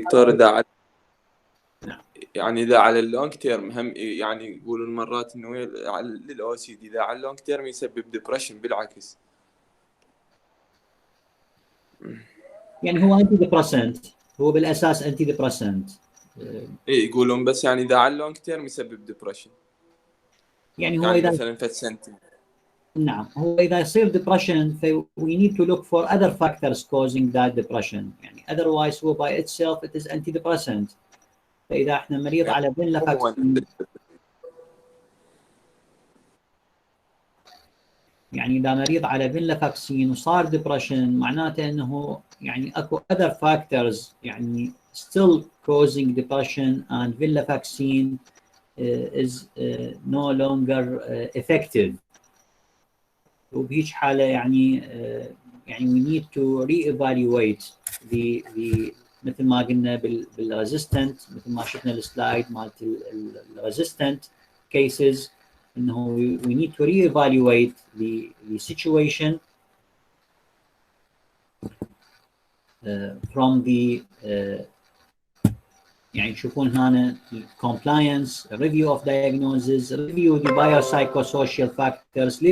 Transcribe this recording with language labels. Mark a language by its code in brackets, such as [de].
[ar] دكتور إذا يعني إذا على اللونج تيرم هم يعني يقولون مرات إنه للأو سي دي إذا على اللونج تيرم يسبب ديبرشن بالعكس. يعني هو أنتي ديبرسنت، هو بالأساس أنتي ديبرسنت. إيه يقولون بس يعني إذا على اللونج تيرم يسبب ديبرشن. يعني هو يعني إذا مثلا فت سنتين. نعم هو إذا يصير [en] depression we need to look for other factors causing that depression. يعني otherwise هو by itself it is antidepressant. [ar] فإذا احنا مريض على فينلافاكسين يعني إذا مريض على فينلافاكسين وصار ديبرشن معناته إنه يعني أكو [en] other factors [ar] يعني [en] still causing depression and venlafaxine is no longer effective. وبهيج حالة [ar] يعني يعني [en] we need to re-evaluate the [ar] مثل ما قلنا بال [en] resistant [ar] مثل ما شفنا السلايد مالت [en] الresistant cases انه we need to re-evaluate the situation from the [ar] يعني تشوفون هنا [en] compliance, review of diagnosis, review the biopsychosocial factors.